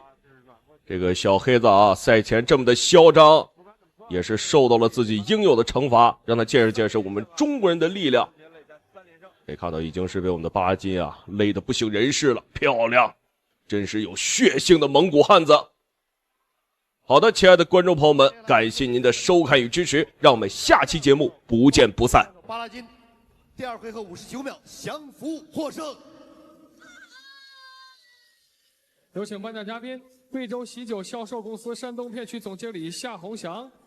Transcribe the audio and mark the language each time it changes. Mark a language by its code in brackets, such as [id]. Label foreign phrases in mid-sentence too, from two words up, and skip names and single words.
[zh] 這個小黑子啊，賽前這麼的囂張，也是受到了自己應有的懲罰，讓他見識見識我們中國人的力量。可以看到已經是被我們的巴拉金啊勒得不省人事了，漂亮。真是有血性的蒙古漢子。好的，親愛的觀眾朋友們，感謝您的收看與支持，讓我們下期節目不見不散。巴拉金第二回合59秒降服獲勝。有請頒獎嘉賓，貴州喜酒銷售公司山東片區總經理夏宏翔。